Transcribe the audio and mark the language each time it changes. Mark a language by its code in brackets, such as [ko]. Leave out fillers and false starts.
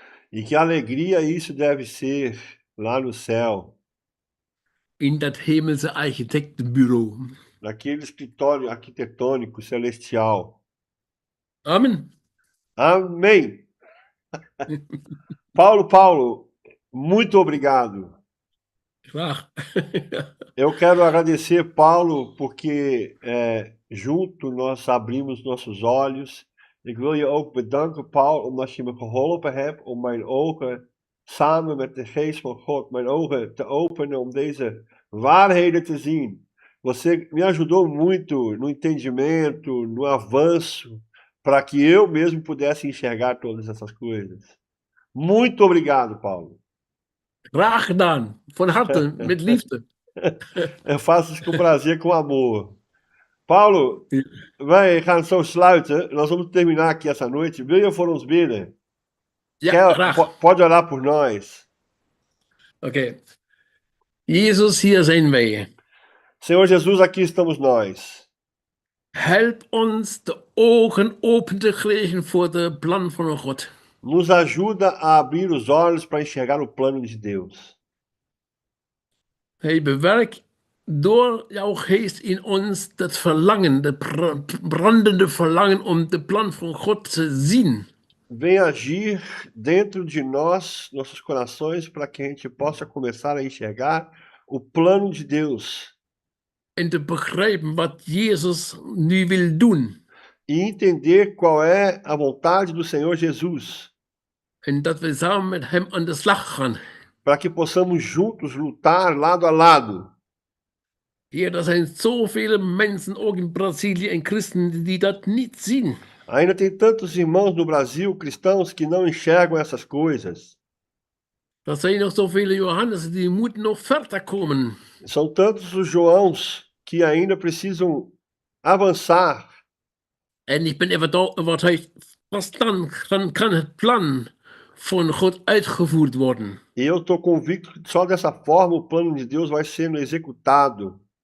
[pt] E que alegria isso deve ser lá no céu. [nl] in das hemelse Architektenbüro. [pt] naquele escritório arquitetônico celestial. [nl] Amen. [pt] Amém. Paulo, muito obrigado. [nl] Graag. [pt] Eu quero agradecer, Paulo, porque junto nós abrimos nossos olhos. [nl] Ik wil je ook bedanken, Paul, omdat je me geholpen hebt om mijn ogen, samen met de geest van God, mijn ogen te openen om deze waarheden te zien. [pt] Você me ajudou muito no entendimento, no avanço, para que eu mesmo pudesse enxergar todas essas coisas. Muito obrigado, Paulo. [nl] Graag gedaan. Van harte, met liefde. [pt] Eu faço isso com prazer, com amor. [nl] Paulo, wij gaan zo sluiten. [pt] Nós vamos terminar aqui essa noite. [nl] Wil je voor ons bidden? Ja, graag. [pt] Pode orar por nós. [nl] Oké. Jezus, hier zijn wij. [pt] Senhor Jesus, aqui estamos nós. [nl] Help ons de ogen open te krijgen voor de plan van God. [pt] Nos ajuda a abrir os olhos para enxergar o plano de Deus. [nl] Hij bewerkt door jouw geest in ons dat verlangen, dat brandende verlangen om de plan van God te zien. [pt] Vem agir dentro de nós, nossos corações, para que a gente possa começar a enxergar o plano de Deus. [nl] En te begrijpen wat Jezus nu wil doen. [pt] E entender qual é a vontade do Senhor Jesus. [nl] En dat we samen met hem aan de slag gaan. [pt] Para que possamos juntos lutar lado a lado. [nl] Heer, er zijn zoveel mensen, ook in Brazilië, en christenen die dat niet zien. [pt] Ainda tem tantos irmãos no Brasil, cristãos, que não enxergam essas coisas. [nl] Er zijn nog zoveel Johannes die moeten nog verder komen. [pt] São tantos os Joãos que ainda precisam avançar. [nl] En ik ben overtuigd, pas dan kan het plan van God uitgevoerd worden. [pt] E eu estou convicto que só dessa forma o plano de Deus vai sendo executado.